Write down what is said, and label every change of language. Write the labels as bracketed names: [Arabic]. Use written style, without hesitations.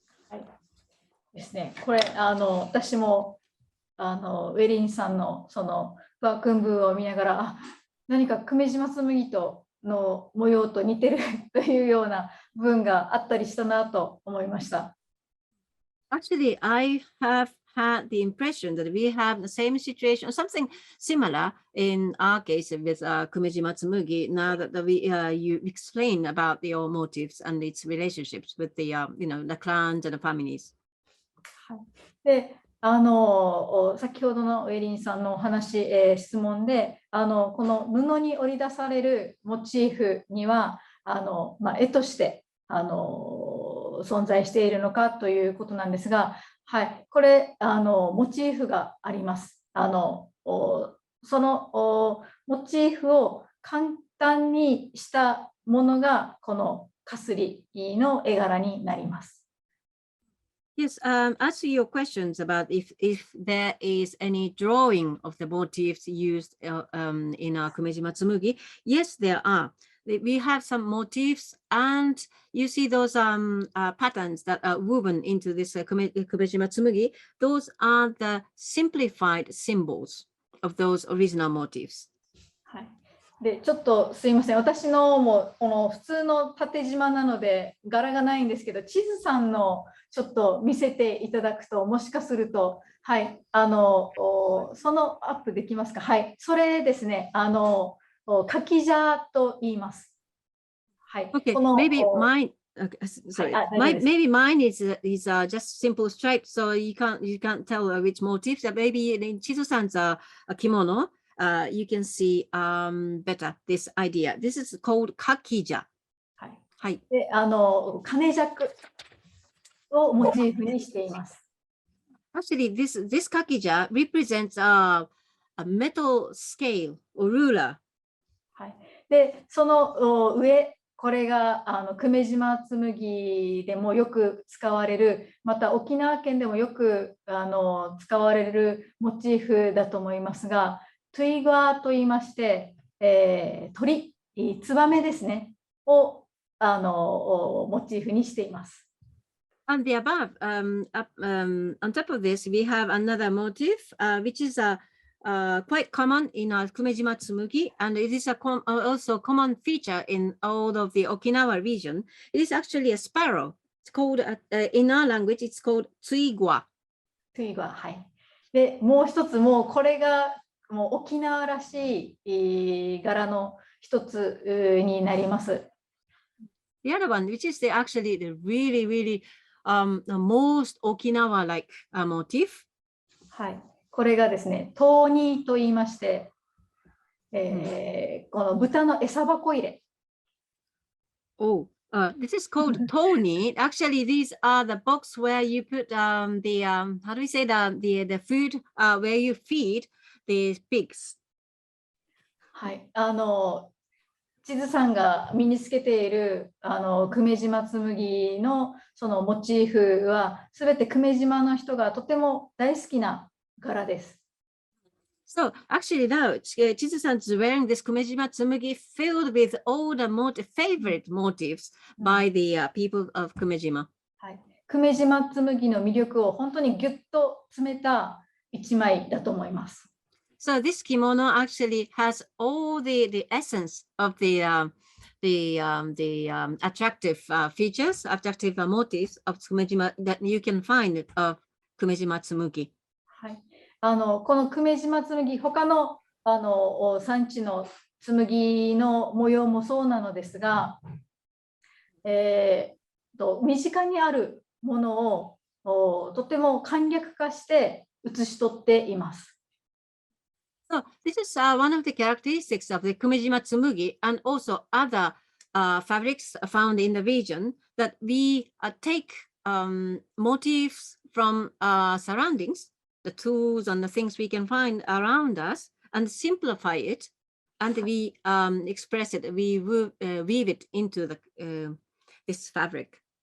[Japanese] はいですね、これ私もウェリンさんのそのワークンブーを見ながら、何か久米島紬との模様と似てるというような部分があったりしたなと思いました。 [English] Actually, I have had the impression that we have the same situation or something similar in our case with Kumejima Tsurugi. Now that you explain about your motives and its relationships with the the clans and the families. [Japanese] で先ほどのウェリンさんのお話、質問でこの布に織り出されるモチーフには絵として存在しているのかということなんですが、はい、これモチーフがあります。そのモチーフを簡単にしたものがこのかすりの絵柄になります。 [English] Yes, as to your questions about if there is any drawing of the motifs used in our Kumejima Tsurugi, yes, there are. We have some motifs, and you see those patterns that are woven into this Kumejima Tsurugi. Those are the simplified symbols of those original motifs. [Japanese] はい。でちょっとすいません、私のもこの普通の縦縞なので柄がないんですけど、地図さんのちょっと見せていただくと、もしかすると、はい、そのアップできますか？はい、それですね、かきじゃと言います。はい。 [English] Okay, maybe mine. Sorry, maybe mine is just simple stripes, so you can't tell which motifs. Maybe in Chizu-san's kimono. You can see better this idea. This is called kakija. [Japanese] はい。はい。で、金尺をモチーフにしています。 [English] Actually, this kakija represents a metal scale or ruler. [Japanese] はい。で、その上、これが久米島紬でもよく使われる、また沖縄県でもよく使われるモチーフだと思いますが、トゥイガーと言いまして、鳥、ツバメですね、をモチーフにしています。 [English] And the above, on top of this, we have another motif, which is quite common in our Kumejima Tsurugi, and it is also a common feature in all of the Okinawa region. It is actually a sparrow. It's called, in our language, it's called tsuigwa. [Japanese] トゥイガー、はい。で、もう一つ、もうこれがもう沖縄らしい柄の一つになります。 [English] The other one, which is actually the really, really the most Okinawa-like motif. [Japanese] はい。これがですね、トーニーと言いまして、この豚の餌箱入れ。 [English] Oh, this is called toni. Actually, these are the box where you put the how do we say the food where you feed the pigs. [Japanese] はい。地図さんが身につけている久米島紬のそのモチーフはすべて久米島の人がとても大好きな柄です。 [English] So actually now, Chizu-san is wearing this Kumejima Tsumugi filled with all the favorite motifs by the people of Kumejima. [Japanese] はい、久米島紬の魅力を本当にぎゅっと詰めた一枚だと思います。 [English] So this kimono actually has all the essence of the attractive features, attractive motifs of Kumejima that you can find of Kumejima Tsumugi. [Japanese] はい、この久米島紬、他の産地の紬の模様もそうなのですが、身近にあるものをとても簡略化して写し取っています。 [English] So this is one of the characteristics of the Kumejima Tsumugi and also other fabrics found in the region, that we take motifs from surroundings, the tools and the things we can find around us, and simplify it, and we express it, we weave it into this fabric.